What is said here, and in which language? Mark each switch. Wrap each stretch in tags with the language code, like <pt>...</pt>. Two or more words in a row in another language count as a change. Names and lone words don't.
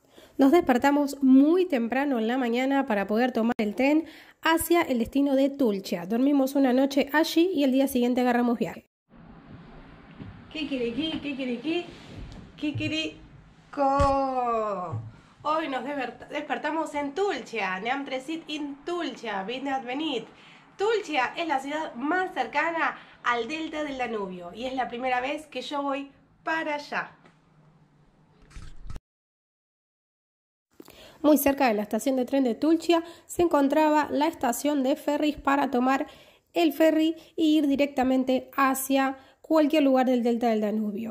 <es>Nos despertamos muy temprano en la mañana para poder tomar el tren hacia el destino de Tulcea. Dormimos una noche allí y el día siguiente agarramos viaje. Kikiriko. Hoy nos despertamos en Tulcea.</es> <ro>Neam tresit in Tulcea, Vinat venit.</ro> <es>Tulcea es la ciudad más cercana al delta del Danubio y es la primera vez que yo voy para allá. Muy cerca de la estación de tren de Tulcea se encontraba la estación de ferries para tomar el ferry e ir directamente hacia cualquier lugar del delta del Danubio.</es>